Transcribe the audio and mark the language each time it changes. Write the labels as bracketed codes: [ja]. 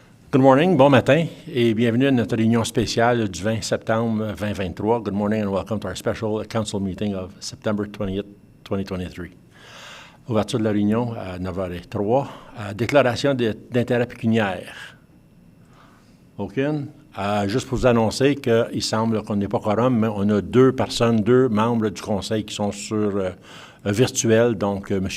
[en] Good morning, [fr] bon matin, et bienvenue à notre réunion spéciale du 20 septembre 2023. [en] Good morning and welcome to our special council meeting of September 20th, 2023. [fr] Ouverture de la réunion à 9h03. Déclaration d'intérêt pécuniaire. Aucune. Juste pour vous annoncer qu'il semble qu'on n'est pas quorum, mais on a deux membres du Conseil qui sont sur virtuel, donc M.